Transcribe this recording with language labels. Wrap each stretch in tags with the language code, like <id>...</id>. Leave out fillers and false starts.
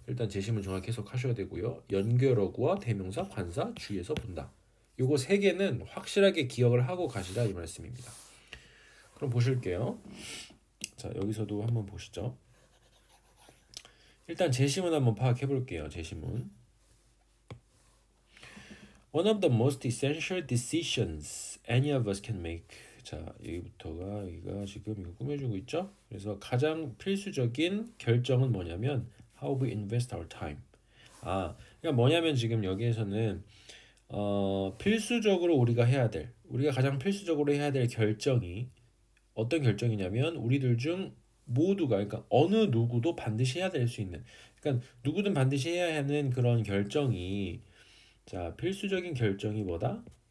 <ko>일단 제시문 정확히 해석하셔야 되고요. 연결어구와 대명사, 관사, 주의해서 본다. 요거 세 개는 확실하게 기억을 하고 가시라 이 말씀입니다. 그럼 보실게요. 자, 여기서도 한번 보시죠. 일단 제시문 한번 파악해 볼게요. 제시문.</ko> <en>One of the most essential decisions any of us can make.</en> <ko>자, 여기부터가 여기가 지금 이거 꾸며주고 있죠. 그래서 가장 필수적인 결정은 뭐냐면</ko> <en>how we invest our time.</en> <ko>그러니까 뭐냐면 지금 여기에서는 필수적으로 우리가 가장 필수적으로 해야 될 결정이 어떤 결정이냐면 우리들 중 모두가 그러니까 어느 누구도 반드시 해야 될 수 있는 그러니까 누구든 반드시 해야 하는 그런 결정이 자, 필수적인 결정이 뭐다?</ko>